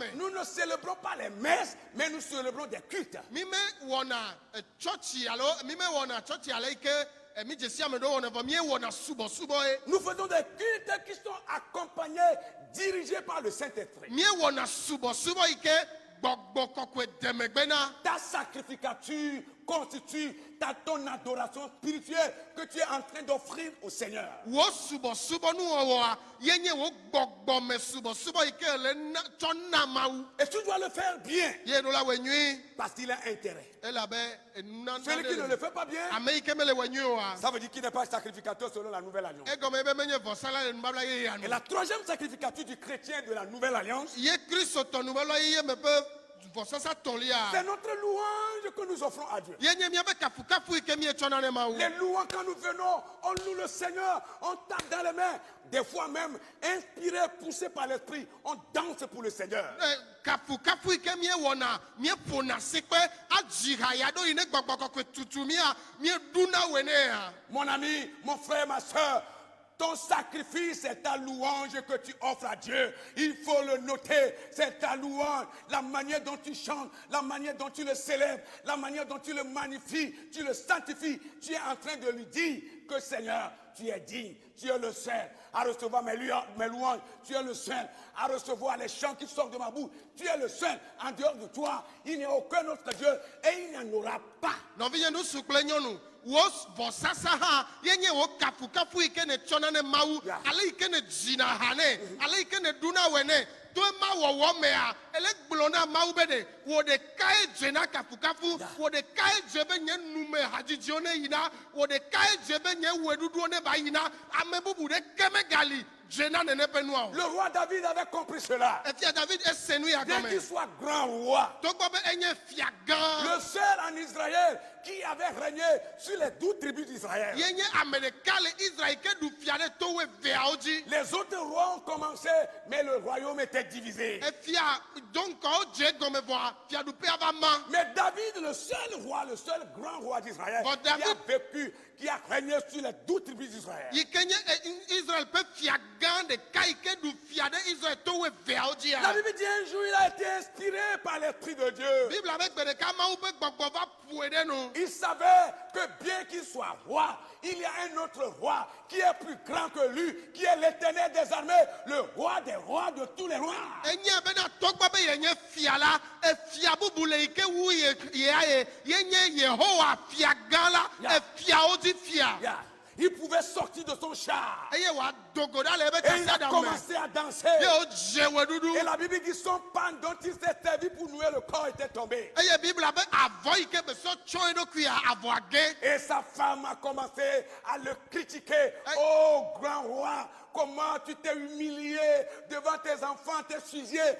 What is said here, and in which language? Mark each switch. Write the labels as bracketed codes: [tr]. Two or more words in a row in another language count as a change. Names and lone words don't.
[fr] Nous ne célébrons pas les messes, mais nous célébrons des cultes. [ee] Mi me wɔna tsɔtsi alo mi me wɔna tsɔtsi ale yi ke mi dzesi ame ɖewo wɔna vɔ mi wɔna subɔsubɔ ye. [fr] Nous faisons des cultes qui sont accompagnés, dirigés par le Saint-Esprit. [ee] Mi wɔna subɔsubɔ yi ke gbɔgbɔ kɔkɔe demegbe na. [fr] Ta sacrificature constitue ton adoration spirituelle que tu es en train d'offrir au Seigneur. [ee] Wo subɔsubɔ nuwɔwɔa yenye wo gbɔgbɔme subɔsubɔ yi ke le na tsɔ na Mawu. [fr] Et tu dois le faire bien [ee] Ye ɖo la wɔ nyui. [fr] parce qu'il a intérêt. [ee] Elabe enunana [fr] Celui qui ne le fait pas bien, [ee] ame yi ke mele wɔ nyui oa. [fr] ça veut dire qu'il n'est pas sacrificateur selon la nouvelle alliance. [ee] Egɔme be menye vɔsala le nubabla yeyea [fr] Et [ee] nu. [fr] la troisième sacrificature du chrétien de la nouvelle alliance, [ee] Ye kristotɔ nubabla yeye me ƒe vɔsasa tɔlia. [fr] C'est notre louange que nous offrons à Dieu. [ee] Yenye miabe kafukafu ike mietsɔna ne Mawu. [fr] Les louanges, quand nous venons, on loue le Seigneur, on tape dans les mains. Des fois même, inspiré, poussé par l'Esprit, on danse pour le Seigneur. Kafukafu ike miewɔna miefona sekpe adzihaya ɖo yi ne gbɔgbɔkɔkɔe tutu mieduna wenea. Mon ami, mon frère, ma soeur, ton sacrifice, c'est ta louange que tu offres à Dieu. Il faut le noter, c'est ta louange. La manière dont tu chantes, la manière dont tu le célèbres, la manière dont tu le magnifies, tu le sanctifies. Tu es en train de lui dire que Seigneur, tu es digne, tu es le seul à recevoir mes louanges, tu es le seul à recevoir les chants qui sortent de ma bouche. Tu es le seul, en dehors de toi, il n'y a aucun autre Dieu et il n'y en aura pas. [ee] Nɔvinyɛ nu sukple nyɔnu. Wo vɔsasa hã yenye wo kafukafu ike ne tsɔna ne Mawu. [en] Yeah. [ee] Ale ike ne dzina ha ne. Ale ike ne duna wɔ ne. To ema wɔwɔ mea, ele gblɔ na Mawu be ɖe wò ɖekae dze na kafukafu. Wò ɖekae dze be nye nume hadzidziwo ne yina. Wò ɖekae dze be nye wɔeɖuɖuwo ne va yina. Ame bubu ɖeke megali dze na nene ƒe nua o. [fr] Le roi David avait compris cela. [ee] Efia David ese nu ya [fr] Bien qu'il [ee] gɔme. [fr] soit grand roi, [ee] Togbɔ be enye fia gã. [fr] le seul en Israël qui avait régné sur les 12 tribus d'Israël. [ee] Yenye ame ɖeka le Israël ke ɖu fia ɖe to eveawo dzi. [fr] Les autres rois ont commencé, mais le royaume était divisé. [ee] Efia donc wo dze gɔme vɔa fiaɖuƒea va ma. [fr] Mais David, le seul roi, le seul grand roi d'Israël, Bon, qui a David- vécu, qui a régné sur les 12 tribus d'Israël. [ee] Yi ke nye Israël ƒe fia gã ɖeka yi ke ɖu fia ɖe Israël to eveawo [fr] La [ee] dzia. [fr] Bible dit un jour, il a été inspiré par l'Esprit de Dieu. [ee] Bibla be gbe ɖeka Mawu ƒe gbɔgbɔ va ƒoe ɖe nu. [fr] Il savait que bien qu'il soit roi, il y a un autre roi qui est plus grand que lui, qui est l'Éternel des armées, le roi des rois de tous les rois. [ee] Enye bena togbɔ be yenye fia la, efia bubu le yi ke wu yea yenye Yehowa fia gã la, [en] Yeah. [ee] efiawo dzi fia. [en] Yeah. [fr] Il pouvait sortir de son char. [ee] Eye wòadogo ɖa le ebe [fr] Et il a [ee] tasiaɖa me. [fr] commencé à danser. [ee] Ye wodze wɔeɖuɖu. [fr] Et la Bible dit son pan dont il s'est servi pour nouer le corps était tombé. [ee] Eye Bibla be avɔ yi ke besɔ tsɔ eɖokuia avɔa ge. [fr] Et sa femme a commencé à le critiquer. Oh grand roi, comment tu t'es humilié devant tes enfants, tes sujets.